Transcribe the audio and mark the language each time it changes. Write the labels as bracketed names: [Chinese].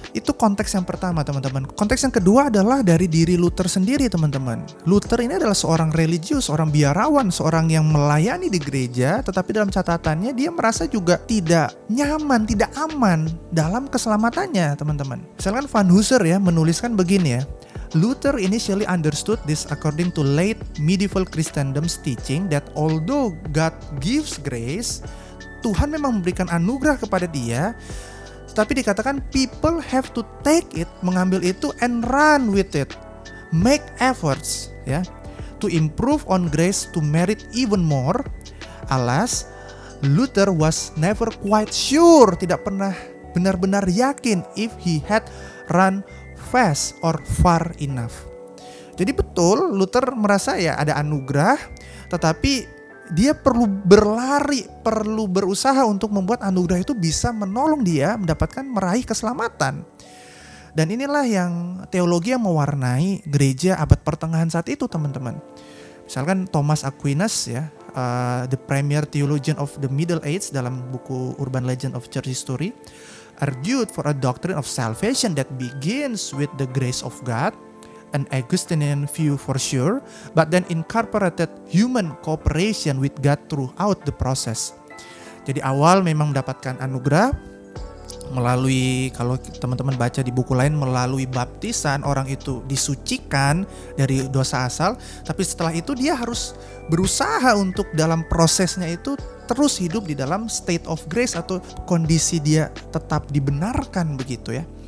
[Indonesian] Itu konteks yang pertama, teman-teman. Konteks yang kedua adalah dari diri Luther sendiri, teman-teman. Luther ini adalah seorang religius, seorang biarawan, seorang yang melayani di gereja, tetapi dalam catatannya dia merasa juga tidak nyaman, tidak aman dalam keselamatannya, teman-teman. Misalkan Van Hooser ya menuliskan begini ya. [English] Luther initially understood this according to late medieval Christendom's teaching that although God gives grace, [Indonesian] Tuhan memang memberikan anugerah kepada dia, tapi dikatakan [English] people have to take it, [Indonesian] mengambil itu [English] and run with it, make efforts ya, to improve on grace to merit even more. Alas, Luther was never quite sure, [Indonesian] tidak pernah benar-benar yakin [English] if he had run fast or far enough. [Indonesian] Jadi betul Luther merasa ya ada anugerah, tetapi dia perlu berlari, perlu berusaha untuk membuat anugerah itu bisa menolong dia mendapatkan meraih keselamatan. Dan inilah yang teologi yang mewarnai gereja abad pertengahan saat itu, teman-teman. Misalkan [English] Thomas Aquinas ya, the premier theologian of the Middle Age [Indonesian] dalam buku [English] Urban Legend of Church History, argued for a doctrine of salvation that begins with the grace of God, an Augustinian view for sure, but then incorporated human cooperation with God throughout the process. [Indonesian] Jadi awal memang mendapatkan anugerah melalui, kalau teman-teman baca di buku lain, melalui baptisan orang itu disucikan dari dosa asal, tapi setelah itu dia harus berusaha untuk dalam prosesnya itu terus hidup di dalam [English] state of grace [Indonesian] atau kondisi dia tetap dibenarkan begitu ya.